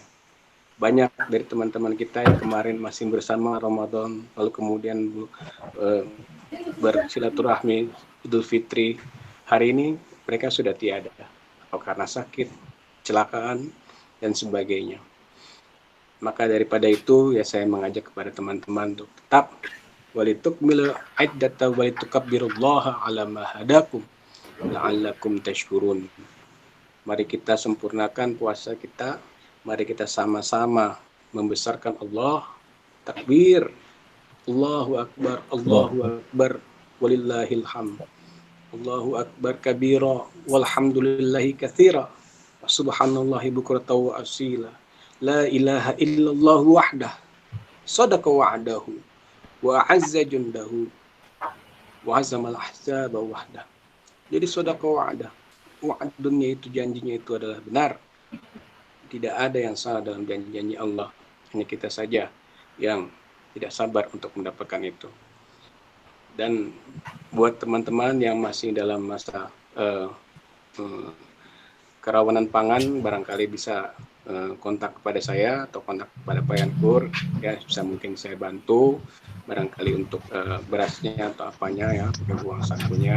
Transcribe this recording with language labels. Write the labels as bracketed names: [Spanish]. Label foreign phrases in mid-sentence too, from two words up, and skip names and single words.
[Indonesian] Banyak dari teman-teman kita yang kemarin masih bersama Ramadan, lalu kemudian bersilaturahmi Idul Fitri, hari ini mereka sudah tiada, atau karena sakit, kecelakaan, dan sebagainya. Maka daripada itu, ya saya mengajak kepada teman-teman untuk tetap [Arabic] ولتكملوا العدة ولتكبروا الله على ما هداكم لعلكم تشكرون. [Indonesian] Mari kita sempurnakan puasa kita, mari kita sama-sama membesarkan Allah, takbir, [Arabic] الله أكبر، الله أكبر، ولله الحمد. الله أكبر كبيرا، والحمد لله كثيرا، وسبحان الله بكرة وأصيلا. لا إله إلا الله وحده، صدق وعده، وأعز جنده، وهزم الأحزاب وحده. [Indonesian] Jadi [Arabic] صدق وعده, [Indonesian] wa'adunnya itu, janjinya itu adalah benar. Tidak ada yang salah dalam janji-janji Allah. Hanya kita saja yang tidak sabar untuk mendapatkan itu. Dan buat teman-teman yang masih dalam masa kerawanan pangan, barangkali bisa kontak kepada saya atau kontak kepada Pak Yankur, ya bisa mungkin saya bantu barangkali untuk berasnya atau apanya ya, uang sakunya.